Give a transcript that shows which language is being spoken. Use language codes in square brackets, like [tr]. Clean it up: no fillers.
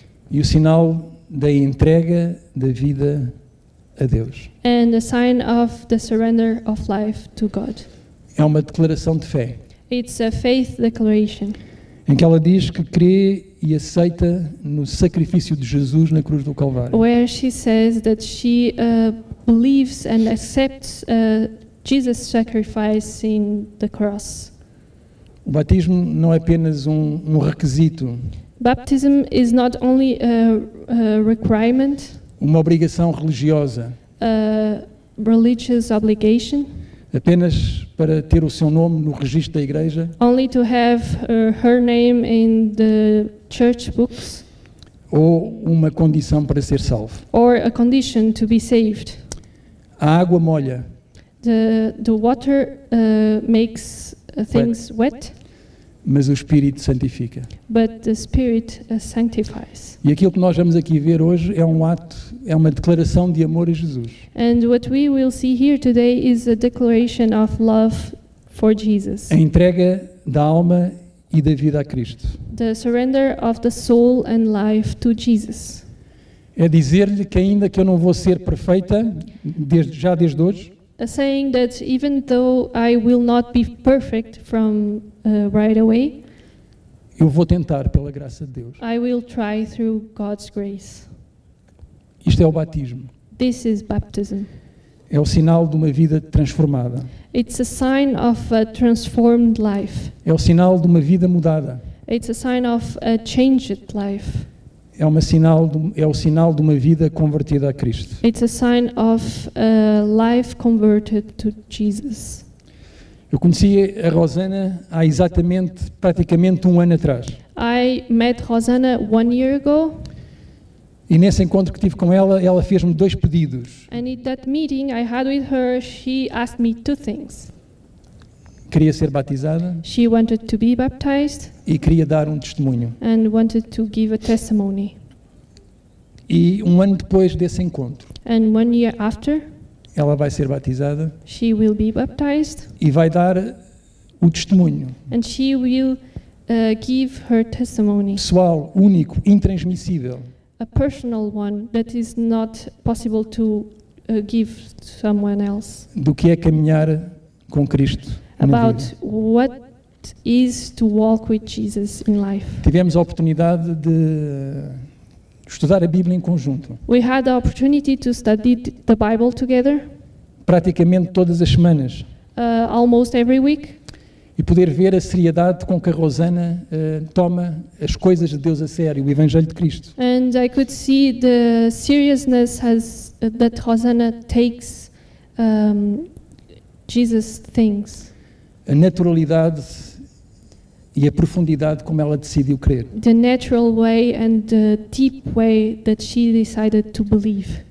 [pt] E o sinal da entrega da vida a Deus. [en] and a sign of the surrender of life to God. [pt] É uma declaração de fé, [en] It's a faith declaration [pt] em que ela diz que crê e aceita no sacrifício de Jesus na cruz do Calvário. [en] where she says that she believes and accepts Jesus' sacrifice in the cross. [pt] O batismo não é apenas um requisito, [en] Baptism is not only a requirement, [pt] uma obrigação religiosa, [en] a religious obligation, [pt] apenas para ter o seu nome no registro da igreja, [en] only to have her name in the church books, [pt] ou uma condição para ser salvo. [en] or a condition to be saved. [pt] A água molha, [en] The water makes things wet, [pt] mas o Espírito santifica. [en] but the Spirit sanctifies. [pt] E aquilo que nós vamos aqui ver hoje é um ato, é uma declaração de amor a Jesus. [en] And what we will see here today is a declaration of love for Jesus. [pt] A entrega da alma e da vida a Cristo. [en] The surrender of the soul and life to Jesus. [pt] É dizer-lhe que ainda que eu não vou ser perfeita, desde hoje, [en] Saying that even though I will not be perfect from right away, [pt] eu vou tentar pela graça de Deus. [en] I will try through God's grace. [pt] Isto é o batismo. [en] This is baptism. [pt] É o sinal de uma vida transformada. [en] It's a sign of a transformed life. [pt] É o sinal de uma vida mudada. [en] It's a sign of a changed life. [pt] É o sinal de uma vida convertida a Cristo. [en] It's a sign of a life converted to Jesus. [pt] Eu conheci a Rosana há praticamente um ano atrás. [en] I met Rosanna 1 year ago, [pt] E nesse encontro que tive com ela, ela fez-me 2 pedidos. [en] and in that meeting I had with her, she asked me 2 things. [pt] Queria ser batizada [en] She wanted to be baptized [pt] e queria dar um testemunho. [en] and wanted to give a testimony. [pt] E um ano depois desse encontro, [en] And 1 year after, [pt] ela vai ser batizada [en] she will be baptized [pt] e vai dar o testemunho [en] and she will give her testimony, [pt] pessoal, único, intransmissível, [en] a personal one that is not possible to give to someone else, [pt] do que é caminhar com Cristo na [en] about [pt] vida. [en] what is to walk with Jesus in life. [pt] Tivemos a oportunidade de estudar a Bíblia em conjunto, [en] We had the opportunity to study the Bible together [pt] praticamente todas as semanas. [en] almost every week. [pt] e poder ver a seriedade com que a Rosana toma as coisas de Deus a sério, o Evangelho de Cristo. [en] And I could see the seriousness that Rosanna takes Jesus things. [pt] A naturalidade e a profundidade como ela decidiu crer. [en] The natural way and the deep way that she decided to believe.